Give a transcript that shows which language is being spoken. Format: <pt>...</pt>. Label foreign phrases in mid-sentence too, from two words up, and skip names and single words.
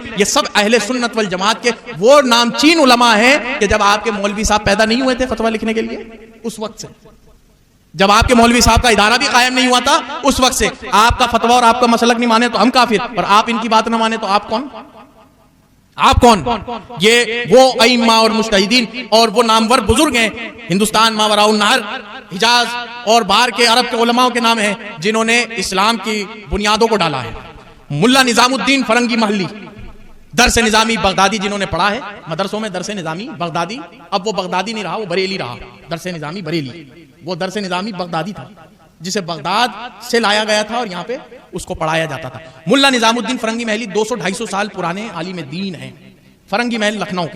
<ur>یہ سب اہل سنت والجماعت کے وہ نامچین علماء ہیں کہ جب آپ کے مولوی صاحب پیدا نہیں ہوئے تھے فتویٰ لکھنے کے لیے، اس وقت سے، جب آپ کے مولوی صاحب کا ادارہ بھی قائم نہیں ہوا تھا اس وقت سے، آپ کا فتویٰ اور آپ کا مسلک نہیں مانے تو ہم کافر، اور آپ ان کی بات نہ مانے تو آپ کون؟ آپ کون؟ یہ وہ ائمہ اور مجتہدین اور وہ نامور بزرگ ہیں ہندوستان ماوراء النہر، حجاز اور باہر کے عرب کے علماء کے نام ہیں جنہوں نے اسلام کی بنیادوں کو ڈالا ہے. ملا نظام الدین فرنگی محلی، درس نظامی بغدادی جنہوں نے پڑھا ہے مدرسوں میں، درس نظامی بغدادی، اب وہ بغدادی نہیں رہا، وہ بریلی رہا، درس نظامی بریلی، وہ درس نظامی بغدادی تھا جسے بغداد سے لایا گیا تھا اور یہاں پہ اس کو پڑھایا جاتا تھا۔ ملا نظام الدین فرنگی محلی 200-250 سال پرانے عالم دین ہیں، فرنگی محل لکھنؤ کے۔</ur>